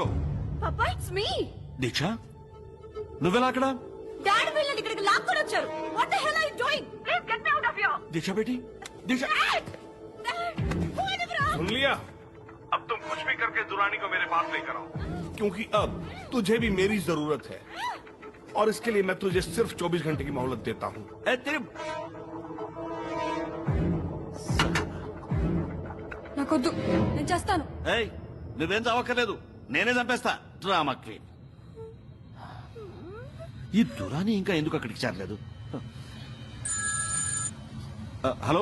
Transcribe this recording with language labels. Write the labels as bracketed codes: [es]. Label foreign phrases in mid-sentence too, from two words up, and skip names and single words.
[te] పాపా, [en] it's me. [te] దీక్ష, నువ్వెలా అక్కడ? డాడీ వీళ్ళని ఇక్కడికి లాక్కొని వచ్చారు. [en] what the hell are you doing? please get me out of here. [te] దీక్ష బేటీ, దీక్ష. [hi] सुन लिया? अब तुम कुछ भी करके दुरानी को मेरे पास लेकर आओ, क्योंकि अब तुझे भी मेरी जरूरत है और इसके लिए मैं तुझे सिर्फ 24 घंटे की मोहलत देता हूँ। [te] నాకొద్దు, నేను చేస్తాను. నువ్వేం చావక్కర్లేదు, నేనే చంపేస్తా. [en] drama queen. [te] ఈ దురాని ఇంకా ఎందుకు అక్కడికి చేరలేదు? హలో,